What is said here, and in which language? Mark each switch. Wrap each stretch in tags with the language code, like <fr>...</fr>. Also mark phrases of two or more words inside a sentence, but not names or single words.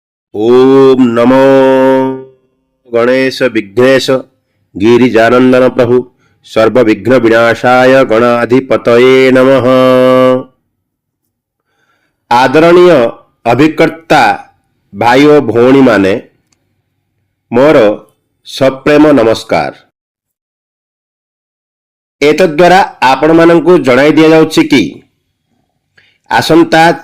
<sa>ओम नमो गणेश विघ्नेश गिरिजानंदन प्रभु सर्वविघ्न विनाशाय गणाधिपतये नमः।</sa> <or>ଆଦରଣୀୟ ଅଭିକର୍ତ୍ତା ଭାଇ ଔର ଭଉଣୀ ମାନେ ମୋର ସପ୍ରେମ ନମସ୍କାର। ଏତଦ୍ୱାରା ଆପଣ ମାନଙ୍କୁ ଜଣାଇ ଦିଆ ଯାଉଛି କି ଆସନ୍ତା</or>